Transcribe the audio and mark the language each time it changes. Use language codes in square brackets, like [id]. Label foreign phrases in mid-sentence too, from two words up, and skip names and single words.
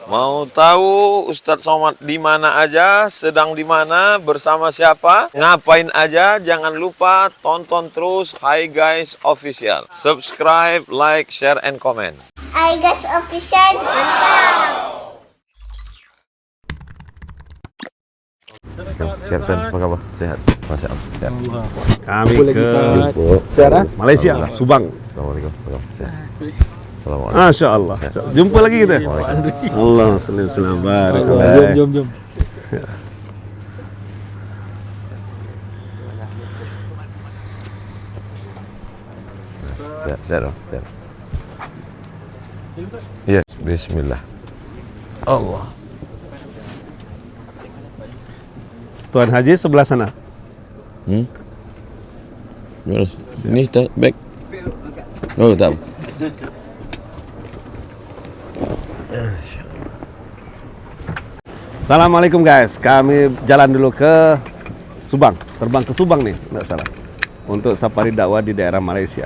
[id] Mau tahu Ustadz Somad di mana aja, sedang di mana, bersama siapa, ngapain aja? Jangan lupa tonton terus Hi Guys Official. [en] Subscribe, like, share, and comment. [id] Hi Guys Official, mantap. Kapten, apa kabar? Sehat? [ar] Masya Allah. [id] Sehat. Kami ke Malaysia, Subang. Assalamualaikum. Sehat. Assalamualaikum. [ar] Masya Allah. [id] Jumpa lagi kita. [ar] Allah sallallahu alaihi. [id] Jom. Sehat. [ar] Yes, bismillah. Allah. [id] Tuan Haji sebelah sana. Sini tak back. Oh, tak. Assalamualaikum guys. Kami jalan dulu ke Subang. Terbang ke Subang nih, enggak salah. Untuk safari dakwah di daerah Malaysia.